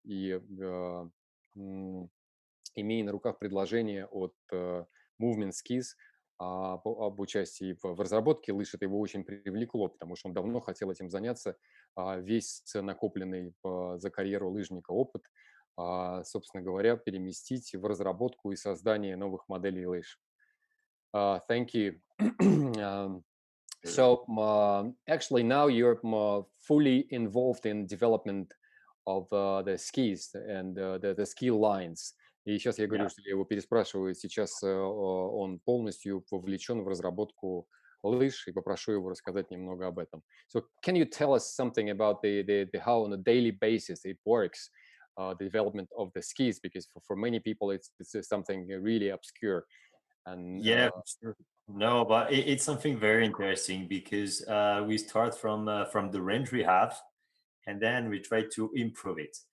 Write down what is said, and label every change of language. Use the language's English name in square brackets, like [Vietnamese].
[Russian] И имея на руках предложение от Movement Skis об участии в разработке лыж, это его очень привлекло, потому что он давно хотел этим заняться. Весь накопленный за карьеру лыжника опыт, собственно говоря, переместить в разработку и создание новых моделей лыж. [English] Thank you. So actually now you're fully involved in development of the skis and the ski lines. [Russian] И сейчас я говорю, [English] Yeah. [Russian] что я его переспрашиваю. Сейчас он полностью вовлечен в разработку лыж, и попрошу его рассказать немного об этом. [English] So can you tell us something about the how on a daily basis it works, the development of the skis? Because for many people it's something really obscure. And Yeah, for sure. No, but it's something very interesting because we start from the range we have, and then we try to improve it.